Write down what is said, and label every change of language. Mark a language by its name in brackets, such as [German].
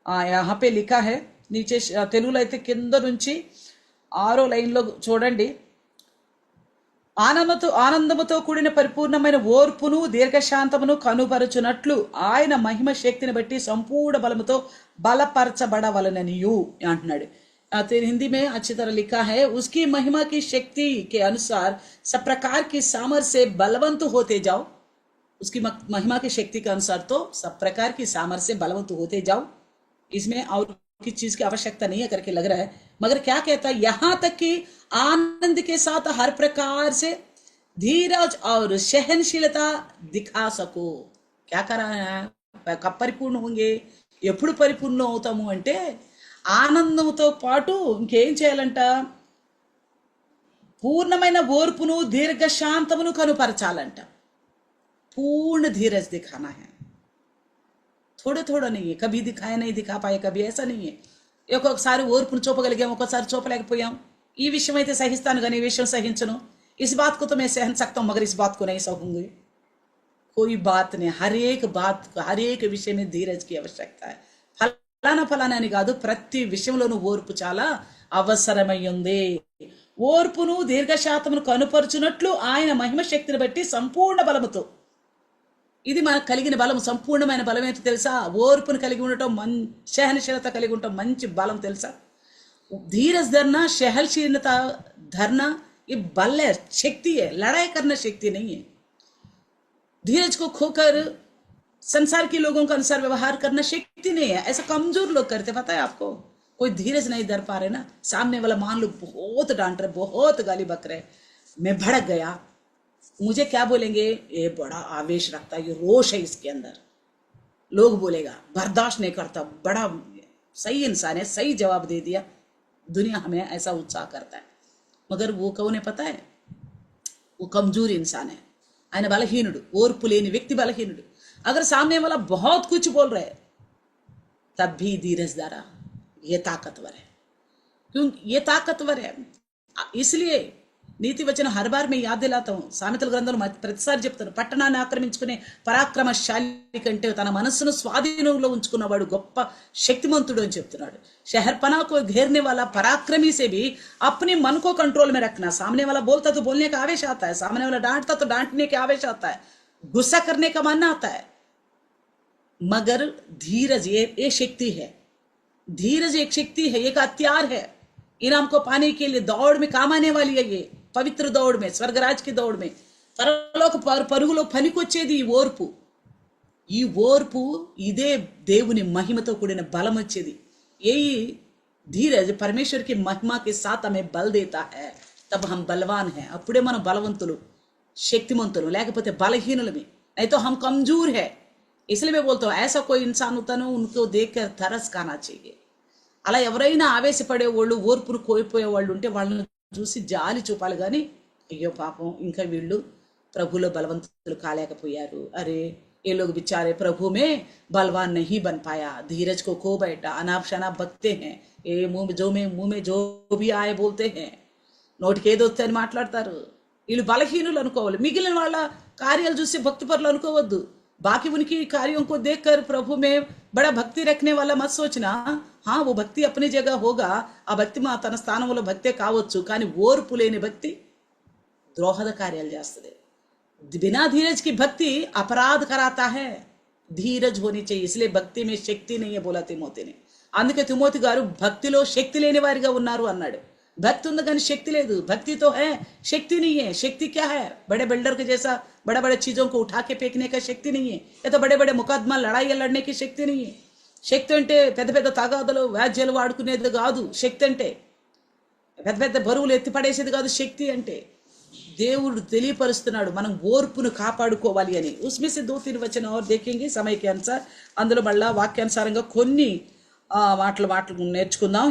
[Hindi] यहाँ पे लिखा है नीचे [Telugu] తెలుగులో అయితే కింద నుంచి 6వ లైన్లో చూడండి. ఆనందముతో కూడిన పరిపూర్ణమైన ఓర్పును దీర్ఘశాంతమును కనుపరుచునట్లు ఆయన మహిమ శక్తిని బట్టి సంపూర్ణ బలముతో బలపరచబడవలననియు అంటున్నాడు. [Hindi] हिंदी में अच्छी तरह लिखा है, उसकी महिमा की शक्ति के अनुसार सब प्रकार की सामर्थ्य से बलवंत होते जाओ. उसकी महिमा की शक्ति के अनुसार तो सब प्रकार की सामर्थ्य से बलवंत होते जाओ. इसमें और किसी चीज की आवश्यकता नहीं है करके लग रहा है, मगर क्या कहता है, यहाँ तक कि आनंद के साथ हर प्रकार से धीरज और सहनशीलता दिखा सको. क्या कर रहा है, कब परिपूर्ण होंगे, [Telugu] ఎప్పుడు పరిపూర్ణ అవుతాము అంటే ఆనందంతో పాటు ఇంకేం చేయాలంట, పూర్ణమైన ఓర్పును దీర్ఘశాంతమును కనుపరచాలంట. [Hindi] పూర్ణ धीरज दिखाना है, थोड़ा थोड़ा नहीं है. कभी दिखाया नहीं दिखा पाए, कभी ऐसा नहीं है. [Telugu] ఒక్కొక్కసారి ఓర్పును చూపగలిగాం, ఒక్కొక్కసారి చూపలేకపోయాం. ఈ విషయం అయితే సహిస్తాను కానీ ఈ విషయం సహించను. [Hindi] इस बात को तो मैं सहन सकता हूं मगर इस बात को नहीं सहूंगी. कोई बात नहीं, हर एक विषय में धीरज की आवश्यकता है. [Telugu] ఫలానా అని కాదు, ప్రతి విషయంలోనూ ఓర్పు చాలా అవసరమై ఉంది. ఓర్పును దీర్ఘశాంతమును కనుపరుచునట్లు ఆయన మహిమ శక్తిని బట్టి సంపూర్ణ బలముతో. ఇది మనకు కలిగిన బలం, సంపూర్ణమైన బలం ఏంటో తెలుసా? ఓర్పును కలిగి ఉండటం, सहनशीलता కలిగి ఉండటం మంచి బలం తెలుసా? [Hindi] धीरज धरना, सहनशीलता धरना ये बल है, शक्ति है. लड़ाई करना शक्ति नहीं है. धीरज को खोकर संसार के लोगों के अनुसार व्यवहार करना शक्ति नहीं है. ऐसा कमजोर लोग करते, पता है आपको. कोई धीरज नहीं धर पा रहे ना, सामने वाला मान लो बहुत डांट रहे, बहुत गाली बक रहे, मैं भड़क गया, मुझे क्या बोलेंगे, ये बड़ा आवेश रखता है, ये रोष है इसके अंदर, लोग बोलेगा, बर्दाश्त नहीं करता, बड़ा सही इंसान है, सही जवाब दे दिया. दुनिया हमें ऐसा उत्साह करता है, मगर वो कौन है पता है, वो कमजोर इंसान है. [Telugu] ఆయన బలహీనుడు, ఓర్పు లేని వ్యక్తి బలహీనుడు. [Hindi] अगर सामने वाला बहुत कुछ बोल रहे तब भी धीरज धारा ये ताकतवर है. क्यों ये ताकतवर है? [Telugu] इसलिए నీతి వచనం [Hindi] హర్ బార్ మే యాద్ దిలాతా హూ. [Telugu] సామెతల గ్రంథంలో ప్రతిసారి చెప్తాను, పట్టణాన్ని ఆక్రమించుకునే పరాక్రమశాలి కంటే తన మనస్సును స్వాధీనంలో ఉంచుకున్నవాడు గొప్ప శక్తిమంతుడు అని చెప్తున్నాడు. [Hindi] शहरपना को घेरने वाला पराक्रमी से भी अपने मन को कंट्रोल में रखना. सामने वाला बोलता तो बोलने का आवेश आता है, सामने वाला डांटता तो डांटने का आवेश आता है, गुस्सा करने का मन आता है, मगर धीरज ये शक्ति है. धीरज एक शक्ति है, एक हथियार है. इनाम को पाने के लिए दौड़ में काम आने वाली है. ये पवित्र दौड़ में, स्वर्गराज की दौड़ में, [Telugu] పరలోక పరుగులో పనికొచ్చేది ఈ ఓర్పు. ఈ ఓర్పు ఇదే దేవుని మహిమతో కూడిన బలం వచ్చేది. [Hindi] यही धीरज परमेश्वर की महिमा के साथ हमें बल देता है, तब हम बलवान हैं. [Telugu] అప్పుడే మనం బలవంతులు, శక్తిమంతులు, లేకపోతే బలహీనులమే. [Hindi] नहीं तो हम कमजोर है. इसलिए मैं बोलता हूँ ऐसा कोई इंसान होता ना, उनको देखकर तरस खाना चाहिए. [Telugu] అలా ఎవరైనా ఆవేశపడే వాళ్ళు, ఓర్పును కోల్పోయే వాళ్ళు ఉంటే వాళ్ళని చూసి జాలి చూపాలి కానీ, అయ్యో పాపం ఇంకా వీళ్ళు ప్రభులో బలవంతులు కాలేకపోయారు, [Hindi] अरे ये लोग बेचारे प्रभु में बलवान नहीं बन पाया, धीरज को खो बैठा, अनाप शनाप बकते हैं, ये मुंह में जो भी आए बोलते हैं, [Telugu] నోటికి ఏదొస్తే అని మాట్లాడతారు. వీళ్ళు బలహీనులు అనుకోవాలి. మిగిలిన వాళ్ళ कार्याలు చూసి భక్తిపరులు అనుకోవద్దు. [Hindi] बाकी उनकी कार्यों को देखकर प्रभु में बड़ा भक्ति रखने वाला मत सोचना. हाँ, वो भक्ति अपनी जगह होगा. [Telugu] ఆ భక్తి మా తన స్థానంలో భక్తే కావచ్చు, కానీ ఓర్పు లేని భక్తి ద్రోహద కార్యాలు చేస్తుంది. [Hindi] बिना धीरज की भक्ति अपराध कराता है. धीरज होनी चाहिए. इसलिए भक्ति में शक्ति नहीं है बोला तिमोती ने. [Telugu] అందుకే తిమోతి గారు భక్తిలో శక్తి లేని వారిగా ఉన్నారు అన్నాడు. भक्ति ఉంది కానీ శక్తి లేదు. [Hindi] भक्ति तो है, शक्ति नहीं है. शक्ति क्या है? बड़े बिल्डर के जैसा बड़े बड़े चीजों को उठा के फेंकने का शक्ति नहीं है. या तो बड़े बड़े मुकदमा लड़ाई लड़ने की शक्ति नहीं है. [Telugu] శక్తి అంటే పెద్ద పెద్ద తగాదలు వ్యాజ్యాలు వాడుకునేది కాదు. శక్తి అంటే పెద్ద పెద్ద బరువులు ఎత్తిపడేసేది కాదు. శక్తి అంటే దేవుడు తెలియపరుస్తున్నాడు మనం ఓర్పును కాపాడుకోవాలి అని. [Hindi] ఉస్మే సే 2-3 వచన और देखेंगे समय के अनुसार. [Telugu] అందులో మళ్ళా వాక్యానుసారంగా కొన్ని మాటలు నేర్చుకుందాం.